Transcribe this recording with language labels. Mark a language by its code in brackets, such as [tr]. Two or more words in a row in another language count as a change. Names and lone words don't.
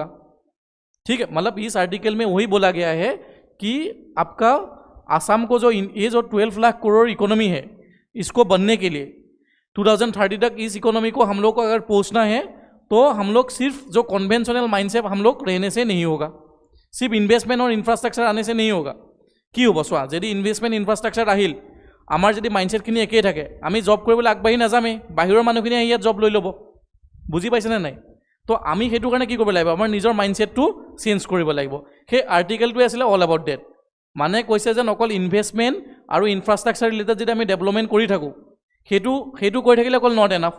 [hi] ठीक है, मतलब इस आर्टिकल में वही बोला गया है कि आपका आसाम को जो ये जो 12 लाख करोड़ इकोनॉमी है, इसको बनने के लिए 2030 तक इस इकोनॉमी को हम लोग को अगर पहुंचना है तो हम लोग सिर्फ जो [en] conventional mindset [hi] हम लोग रहने से नहीं होगा, सिर्फ इन्वेस्टमेंट और इन्फ्रास्ट्राक्चर आने से नहीं होगा। [as] कि হ'ব চোৱা, যদি [en] investment infrastructure [as] আহিল, আমাৰ যদি মাইণ্ডছেটখিনি একেই থাকে, আমি জব কৰিবলৈ আগবাঢ়ি নাযামেই, বাহিৰৰ মানুহখিনি আহি ইয়াত জব লৈ ল'ব। বুজি পাইছেনে নাই? তো আমি সেইটো কাৰণে কি কৰিব লাগিব, আমাৰ নিজৰ মাইণ্ডছেটটো চেঞ্জ কৰিব লাগিব। সেই আৰ্টিকেলটোৱে আছিলে [en] all about that. [as] মানে কৈছে যে অকল ইনভেষ্টমেণ্ট আৰু [en] infrastructure related [as] যদি আমি ডেভেলপমেণ্ট কৰি থাকোঁ, সেইটো কৰি থাকিলে অকল [en] not enough.